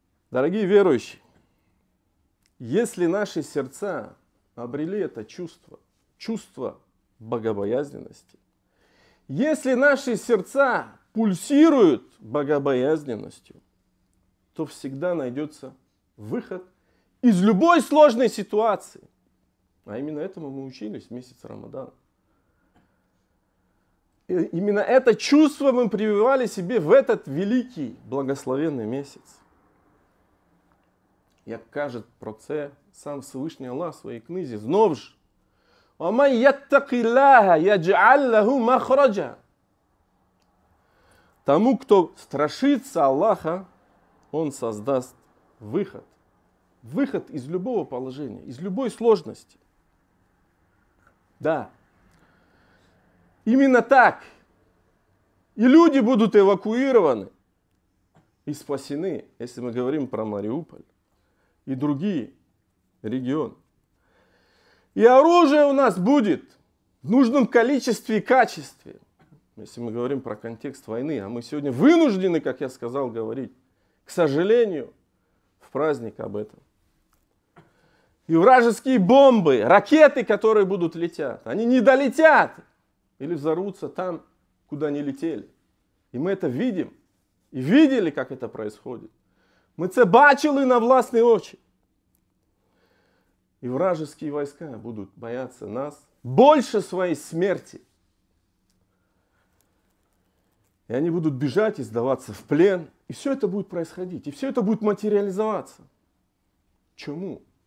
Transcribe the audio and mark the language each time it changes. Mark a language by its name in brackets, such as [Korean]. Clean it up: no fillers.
[Russian] Дорогие верующие, если наши сердца обрели это чувство богобоязненности, если наши сердца пульсируют богобоязненностью, то всегда найдется выход из любой сложной ситуации. А именно этому мы учились в месяц Рамадан. И именно это чувство мы прививали себе в этот великий благословенный месяц. [Ukrainian] Як каже про це сам Всевишній Аллах в своїй книзі, знов ж: [Arabic] «Оман яттакілляха ядж'аль лаху махраджа». [Russian] Тому, кто страшится Аллаха, Он создаст выход. Выход из любого положения, из любой сложности. Да. Именно так. И люди будут эвакуированы и спасены, если мы говорим про Мариуполь и другие регионы. И оружие у нас будет в нужном количестве и качестве. Если мы говорим про контекст войны, а мы сегодня вынуждены, как я сказал, говорить, к сожалению, в праздник об этом. И вражеские бомбы, ракеты, которые будут лететь, они не долетят или взорвутся там, куда не летели. И мы это видим. И видели, как это происходит. [Ukrainian] Ми це бачили на власні очі. [Russian] И вражеские войска будут бояться нас больше своей смерти. И они будут бежать и сдаваться в плен. И все это будет происходить. И все это будет материализоваться. Чему?